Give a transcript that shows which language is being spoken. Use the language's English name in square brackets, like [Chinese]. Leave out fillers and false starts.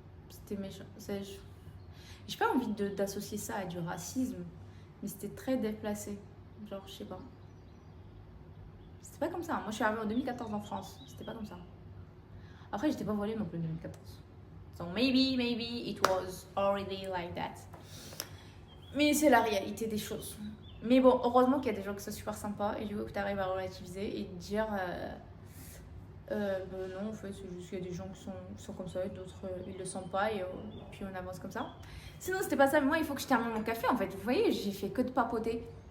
[French] C'était méchant. J'ai pas envie d'associer ça à du racisme, mais c'était très déplacé. Genre, je sais pas. C'était pas comme ça. Moi, je suis arrivée en 2014 en France. C'était pas comme ça. Après, j'étais pas voilée non plus en 2014. [English] So maybe it was already like that. [French] Mais c'est la réalité des choses. Mais bon, heureusement qu'il y a des gens qui sont super sympas et du coup que tu arrives à relativiser et dire non, en fait, c'est juste qu'il y a des gens qui sont comme ça et d'autres ils le sentent pas et puis on avance comme ça. Sinon, c'était pas ça, mais moi, il faut que je termine mon café en fait. Vous voyez, j'ai fait que de papoter.